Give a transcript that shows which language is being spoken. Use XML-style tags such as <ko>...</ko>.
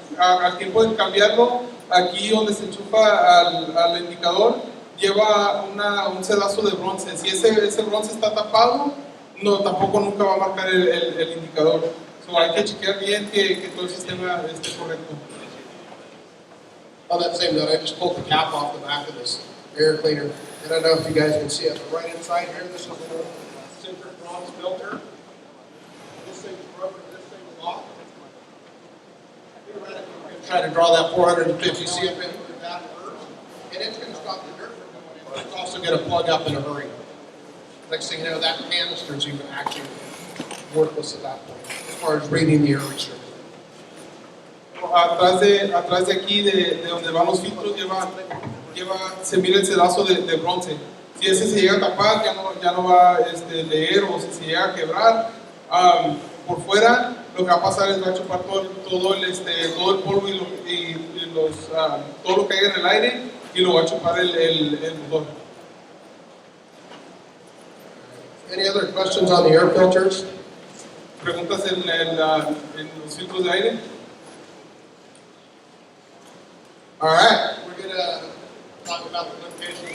<es>Al tiempo de cambiarlo, aquí donde se enchufa al indicador, lleva un sedazo de bronce. Si ese bronce está tapado, no, tampoco nunca va a marcar el indicador. So, hay que chequear bien que todo el sistema esté correcto.</es> <en>On that same note, I just pulled the cap off the back of this air cleaner. I don't know if you guys can see it, but right inside here, this is an old sintered bronze filter. This thing's broken, this thing's locked. Theoretically, we're going to try to draw that 450 CFM with that first, and it's going to stop the dirt from going in. But it's also going to plug up in a hurry. Next thing you know, that canister's even actually worthless at that point, as far as reading the air restriction.</en> <es>Atrás de aquí, de donde van los filtros, se mira el sedazo de bronce. Si ese se llega a tapar, ya no va a leer, o si se llega a quebrar, por fuera, lo que va a pasar es que va a chupar todo el polvo y todo lo que hay en el aire, y lo va a chupar el motor.</es> <en>Any other questions on the air filters?</en> <es>¿Preguntas en los filtros de aire?</es> <en>All right, we're going to talk about the limitations.</en>